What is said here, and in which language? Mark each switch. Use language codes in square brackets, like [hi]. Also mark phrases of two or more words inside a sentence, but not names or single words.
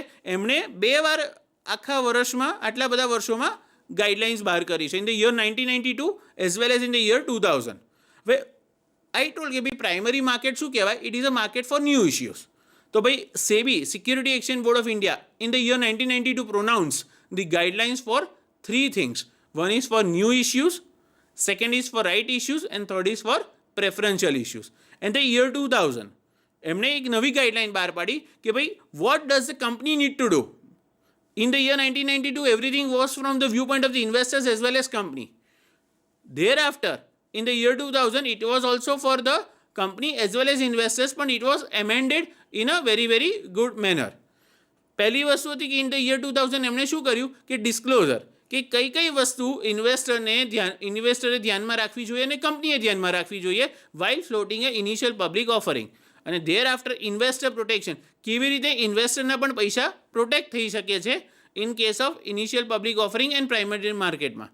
[gu] એમણે 2 વાર આખા વર્ષમાં, આટલા બધા વર્ષોમાં ગાઈડલાઇન્સ બહાર કરી છે, [en] in the year 1992 as well as in the year 2000. [gu] હવે [en] I told [gu] કે ભાઈ [en] primary market [gu] શું કહેવાય? [en] It is a market for new issues. [gu] તો ભાઈ [en] SEBI, Security Exchange Board of India, in the year 1992 pronounce the guidelines for 3 things. One is for new issues, second is for right issues, and third is for preferential issues. And the year 2000 [gu] એમણે એક નવી ગાઈડલાઇન બહાર પાડી કે ભાઈ [en] what does the company need to do. In the year 1992, everything was from the viewpoint of the investors as well as company. Thereafter, in the year 2000, it was also for the company as well as investors, but it was amended in a very, very good manner. [gu] પહેલી વસ્તુ હતી કે [en] in the year 2000 [gu] એમણે શું કર્યું કે ડિસ્ક્લોઝર, કે કઈ કઈ વસ્તુ ઇન્વેસ્ટરે ધ્યાનમાં રાખવી જોઈએ અને કંપનીએ ધ્યાનમાં રાખવી જોઈએ [en] while floating a initial public offering. [gu] અને [en] there after investor protection, [gu] કેવી રીતે ઇન્વેસ્ટરના પણ પૈસા પ્રોટેક્ટ થઈ શકે છે [en] in case of initial public offering and primary market.